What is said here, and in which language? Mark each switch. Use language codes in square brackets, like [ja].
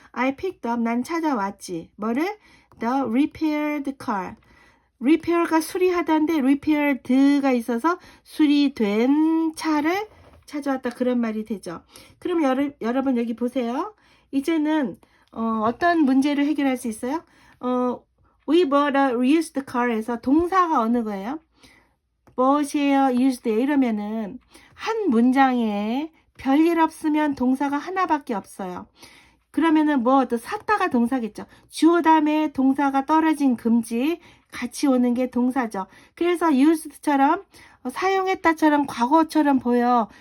[en] I picked up. [ko] 난 찾아왔지. 뭐를? [en] The repaired car. [ko] repair가 수리하다인데 repaired가 있어서 수리된 차를 찾아왔다. 그런 말이 되죠. 그럼 여러분 여기 보세요. 이제는 어떤 문제를 해결할 수 있어요? [en] We bought a used car에서 [ko] 동사가 어느 거예요? bought이에요? used예요? 이러면은 한 문장에 별일 없으면 동사가 하나밖에 없어요. 그러면은 뭐 또 샀다가 동사겠죠. 주어 다음에 동사가 떨어진 금지 같이 오는 게 동사죠. 그래서 used처럼 사용했다처럼 과거처럼 보여.